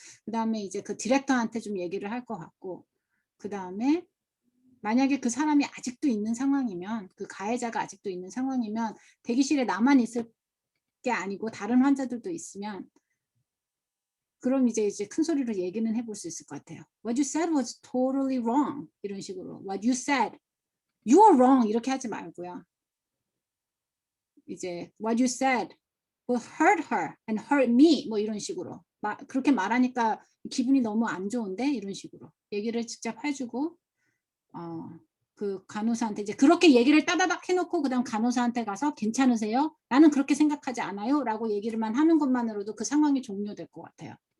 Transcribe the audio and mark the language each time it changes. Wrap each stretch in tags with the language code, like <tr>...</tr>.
<ko>그 다음에 이제 그 디렉터한테 좀 얘기를 할 것 같고 그 다음에 만약에 그 사람이 아직도 있는 상황이면 그 가해자가 아직도 있는 상황이면 대기실에 나만 있을 게 아니고 다른 환자들도 있으면 그럼 이제 큰 소리로 얘기는 해볼 수 있을 것 같아요.</ko> <en>What you said was totally wrong.</en> <ko>이런 식으로.</ko> <en>What you said, you are wrong.</en> <ko>이렇게 하지 말고요. 이제</ko> <en>what you said will hurt her and hurt me.</en> <ko>뭐 이런 식으로. 그렇게 말하니까 기분이 너무 안 좋은데 이런 식으로 얘기를 직접 해주고 그 간호사한테 이제 그렇게 얘기를 따다닥 해놓고 그다음 간호사한테 가서 괜찮으세요? 나는 그렇게 생각하지 않아요. 라고 얘기를만 하는 것만으로도 그 상황이 종료될 것 같아요.</ko>